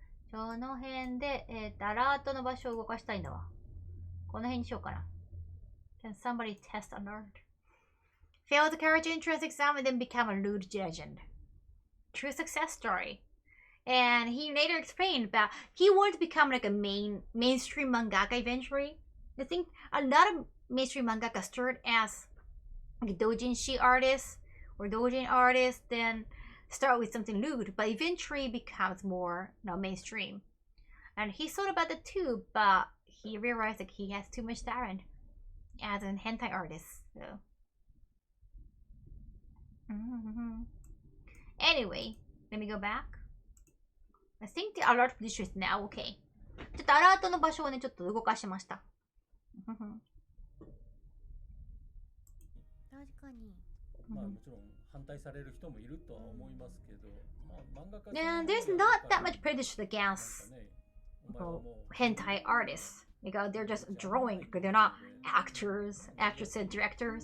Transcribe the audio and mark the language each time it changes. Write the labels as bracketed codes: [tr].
[ja] その辺で、アラートの場所を動かしたいんだわ。この辺にしようかな。 [en] Can somebody test alert? Failed the character entrance exam and then become a lewd legend. True success story. And he later explained about he wanted to become like a mainstream mangaka eventually. I think a lot of mainstream mangaka start as like doujinshi artists or doujin artists, then start with something lewd, but eventually becomes more mainstream. And he thought about it too, but he realized that he has too much talent as an hentai artist. So. Anyway, let me go back. I think the alert position is now okay. [ja] ちょっとアラートの場所をね、ちょっと動かしました。確かに。まあもちろん反対される人もいるとは思いますけど、まあ漫画家 [en] And there's not that much prejudice against hentai artists because they're just drawing, because they're not actors, actresses, directors.